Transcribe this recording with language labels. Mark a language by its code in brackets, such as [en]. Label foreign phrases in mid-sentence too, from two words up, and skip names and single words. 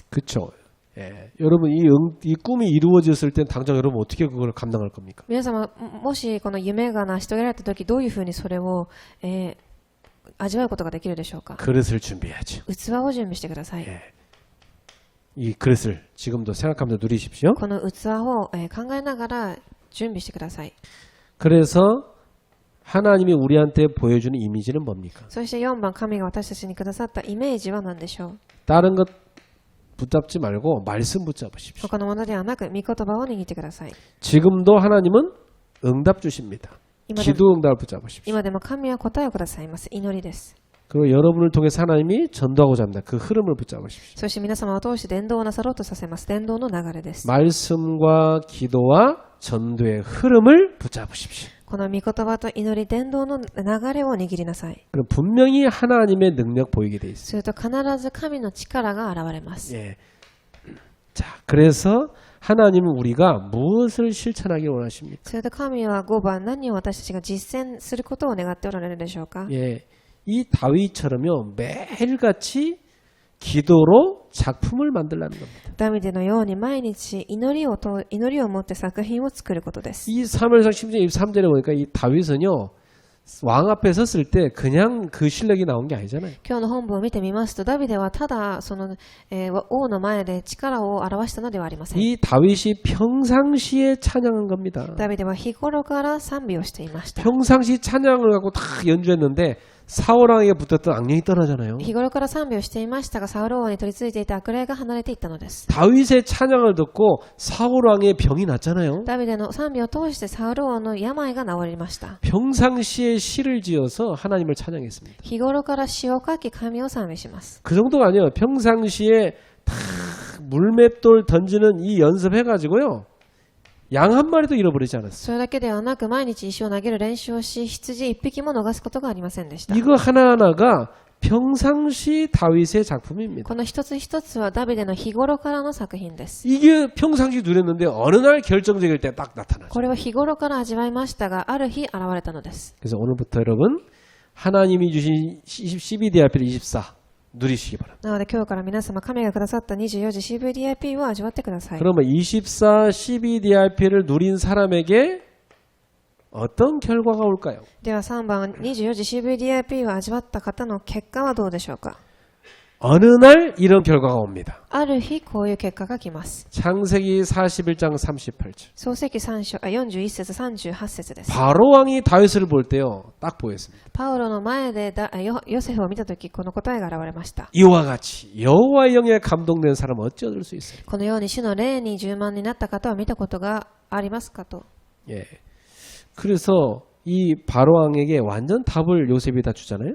[ko] 그렇죠. 예. 여러분 이 꿈이 이루어졌을 땐 당장 여러분 어떻게 그걸 감당할 겁니까? [ja] 皆様もしこの夢が成し遂げられた時どういうふうにそれを味わうことができるでしょうか。 [ko] 그릇을 준비해야죠. [ja] 器を準備してください。 [ko] 예. 이 그릇을 지금도 생각하면서 누리십시오. [ja] この器を考えながら準備してください。 [ko] 그래서 하나님이 우리한테 보여주는 이미지는 뭡니까? [ja] そして4番、神が私たちにくださったイメージは何でしょう。 [ko] 다른 것 붙잡지 말고 말씀 붙잡으십시오. [ja] 他のものではなく御言葉を握ってください。 [ko] 지금도 하나님은 응답 주십니다. [ja] 今でも [ko] 기도 응답을 붙잡으십시오. [ja] 今でも神は答えをくださいます。祈りです。 [ko] 그리고 여러분을 통해서 하나님이 전도하고자 합니다. 그 흐름을 붙잡으십시오. [ja] そして皆様を通して伝道をなさろうとさせます。伝道の流れです。 [ko] 말씀과 기도와 전도의 흐름을 붙잡으십시오. [ja] この御言葉と祈り、伝道の流れを握りなさい。 [ko] 그럼 분명히 하나님의 능력 보이게 돼 있습니다. [ja] すると必ず神の力が現れます。 [ko] 예. 자, 그래서 하나님은 우리가 무엇을 실천하기 원하십니까? [ja] それと神は5番、何を私たちが実践することを願っておられるでしょうか。 [ko] 예. 이 다윗처럼요 매일같이 기도로 작품을 만들라는 겁니다. [ja] ダビデのように毎日祈りを持って作品を作ることです。 [ko] 이 사무엘상 10장 23절에 보니까 이 다윗은요 왕 앞에 섰을 때 그냥 그 실력이 나온 게 아니잖아요. [ja] 今日の本文を見てみますと、ダビデはただその、王の前で力を表したのではありません。 [ko] 이 다윗이 평상시에 찬양한 겁니다. [ja] ダビデは日頃から賛美をしていました。 [ko] 평상시 찬양을 갖고 다 연주했는데 사울왕에게 붙었던 악령이 떠나잖아요. [ja] 日頃から賛美をしていましたが、サウル王に取り付いていた悪霊が離れていったのです。 [ko] 다윗의 찬양을 듣고 사울왕의 병이 났잖아요. [ja] ダビデの賛美を通してサウル王の病が治りました。 [ko] 평상시에 시를 지어서 하나님을 찬양했습니다. [ja] 日頃から詩を書き神を賛美します。 [ko] 그 정도가 아니에요. 평상시에 다 물맷돌 던지는 이 연습해가지고요. 양 한 마리도 잃어버리지 않았어요. [ja] それだけではなく毎日石を投げる練習をし、羊一匹も逃すことがありませんでした。 [ko] 이거 하나하나가 평상시 다윗의 작품입니다. [ja] この一つ一つはダビデの日頃からの作品です。 [ko] 이게 평상시 누렸는데 어느 날 결정적일 때 딱 나타나죠. [ja] これは日頃から味わいましたが、ある日現れたのです。 [ko] 그래서 오늘부터 여러분 하나님이 주신 12DRP 24 누리시기 바랍니다. [ja] なので今日から皆様、神がくださった24時 CVDIP を味わってください。 [ko] 그러면 24 12DRP를 누린 사람에게 어떤 결과가 올까요? [ja] では3番、24時 CVDIP を味わった方の結果はどうでしょうか。 [ko] 어느 날 이런 결과가 옵니다. [ja] ある日こういう結果が来ます。 [ko] 창세기 41장 38절. [ja] 創世記41節38節です。 [ko] 바로 왕이 다윗을 볼 때요. 딱 보였습니다. [ja] パウロの前でヨセフを見たとき、この答えが現れました。 [ko] 이와 같이 여호와의 영에 감동된 사람은 어찌 얻을 수 있어요? [ja] このように主の霊に充満になった方を見たことがありますかと。 [ko] 예. 그래서 이 바로 왕에게 완전 답을 요셉이 다 주잖아요.